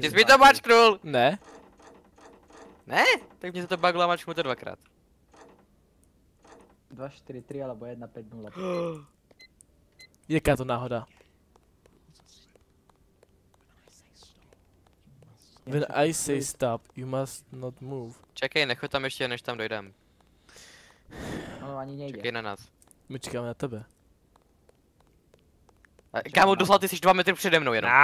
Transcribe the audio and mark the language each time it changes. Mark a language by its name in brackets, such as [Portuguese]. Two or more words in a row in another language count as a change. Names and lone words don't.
[Czech] Ty jsi mi to mačknul! Ne? Ne? Tak mě se to buglo a mačknu to dvakrát. 2, 4, 3 alebo 1, 5, 0. Jaká to náhoda? [English] When I say stop, you must not move. [Czech] Čekej, nechoď tam ještě, než tam dojdem. No ani nejde. Čekej na nás. My čekáme na tebe. Kámo, doslova ty jsi 2 metry přede mnou jenom.